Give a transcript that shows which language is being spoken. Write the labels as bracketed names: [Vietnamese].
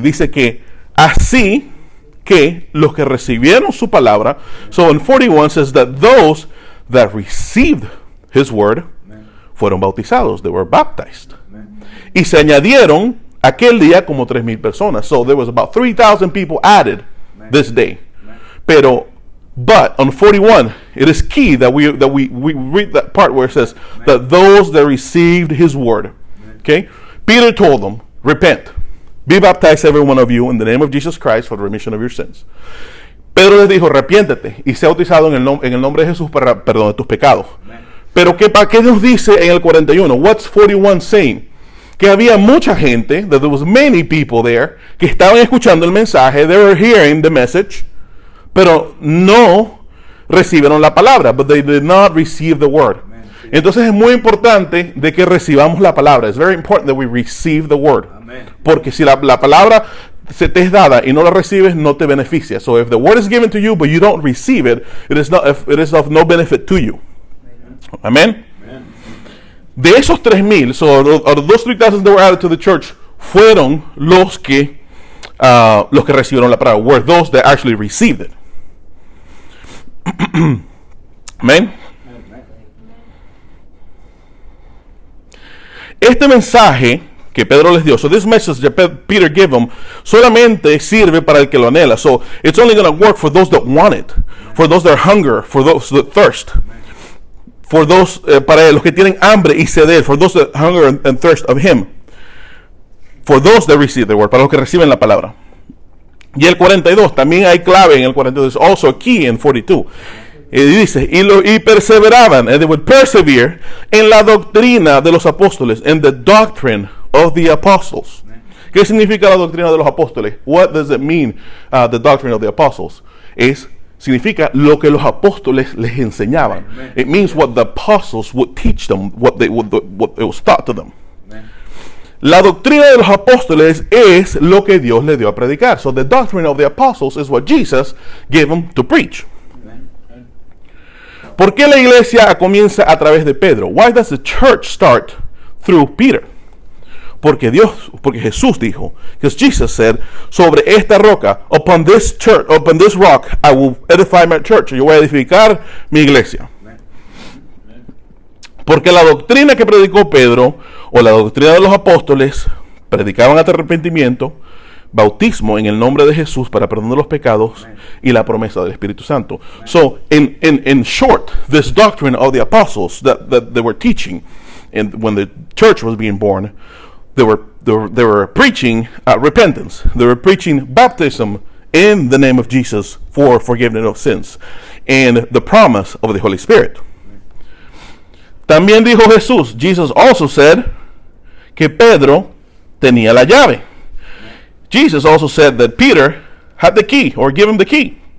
[Spanish] Dice que así que los que recibieron su palabra, [English] so in 41 says that those that received his word [Spanish] fueron bautizados, [English] they were baptized. [Spanish] Y se añadieron aquel día como 3,000 personas. [English] So there was about 3,000 people added this day. But on 41, it is key that we read that part where it says that those that received his word. Okay? Peter told them, repent, be baptized every one of you in the name of Jesus Christ for the remission of your sins. [Spanish] Pedro les dijo, arrepiéntete y sea bautizado en el nombre de Jesús para perdón de tus pecados. Pero ¿qué nos dice en el 41? [English] What's 41 saying? [Spanish] Que había mucha gente, [English] that there was many people there, [Spanish] que estaban escuchando el mensaje, [English] they were hearing the message, [Spanish] pero no recibieron la palabra, [English] but they did not receive the word. [Spanish] Entonces es muy importante de que recibamos la palabra. [English] It's very important that we receive the word. [Spanish] Amen. Porque si la palabra se te es dada y no la recibes, no te beneficia. [English] So if the word is given to you but you don't receive it, it is of no benefit to you. Amen. Amen. [Spanish] De esos 3,000, [English] so out of those 3,000 that were added to the church, [Spanish] fueron los que recibieron la palabra. [English] Were those that actually received it. Amen. [Spanish] Este mensaje que Pedro les dio, [English] so this message that Peter gave them, [Spanish] solamente sirve para el que lo anhela. [English] So it's only going to work for those that want it, for those that hunger, for those that thirst, for those, [Spanish] para los que tienen hambre y sed, [English] for those that hunger and thirst of him, for those that receive the word, [Spanish] para los que reciben la palabra. Y el 42, también hay clave en el 42, [English] also a key in 42. [Spanish] Y dice, y perseveraban, [English] and they would persevere, [Spanish] en la doctrina de los apóstoles, [English] in the doctrine of the apostles. [Spanish] ¿Qué significa la doctrina de los apóstoles? [English] What does it mean, the doctrine of the apostles? [Spanish] Significa lo que los apóstoles les enseñaban. Amen. [English] It means what the apostles would teach them, what it was taught to them. Amen. [Spanish] La doctrina de los apóstoles es lo que Dios le dio a predicar. [English] So the doctrine of the apostles is what Jesus gave them to preach. [Spanish] ¿Por qué la iglesia comienza a través de Pedro? [English] Why does the church start through Peter? [Spanish] Porque Jesús dijo, [English] because Jesus said, [Spanish] sobre esta roca, [English] upon this rock, I will edify my church. [Spanish] Yo voy a edificar mi iglesia. Porque la doctrina que predicó Pedro, o la doctrina de los apóstoles, predicaban arrepentimiento, bautismo en el nombre de Jesús para perdón de los pecados y la promesa del Espíritu Santo. [English] So, in short, this doctrine of the apostles that they were teaching, and when the church was being born, they were preaching repentance. They were preaching baptism in the name of Jesus for forgiveness of sins and the promise of the Holy Spirit. [Spanish] También dijo Jesús, [English] Jesus also said, [Spanish] que Pedro tenía la llave. [English] Jesus also said that Peter had the key, or give him the key.